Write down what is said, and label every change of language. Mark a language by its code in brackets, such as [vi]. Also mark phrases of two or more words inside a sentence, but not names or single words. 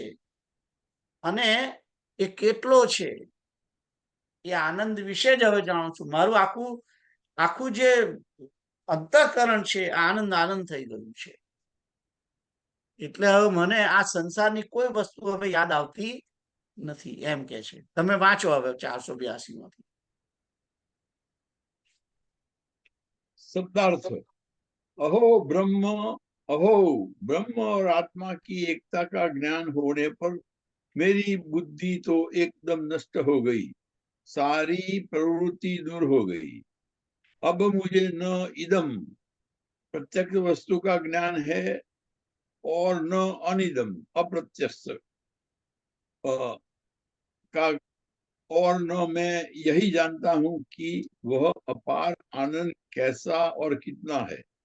[gu] અને એ કેટલો છે એ આનંદ વિશે જ હવે જાણું છું. મારું આખું જે અંતઃકરણ છે આનંદ થઈ ગયું છે. એટલે હવે મને આ સંસારની કોઈ વસ્તુ હવે યાદ આવતી નથી એમ કે છે. તમે વાંચો હવે 482 માંથી. [hi] शब्दार्थ। अहो ब्रह्म और आत्मा की एकता का ज्ञान होने पर मेरी बुद्धि तो एकदम नष्ट हो गई, सारी प्रवृत्ति दूर हो गई। अब मुझे न इदम प्रत्यक्ष वस्तु का ज्ञान है और न अनिदम अप्रत्यक्ष का, और न मैं यही जानता हूं कि वह अपार आनंद कैसा और कितना है।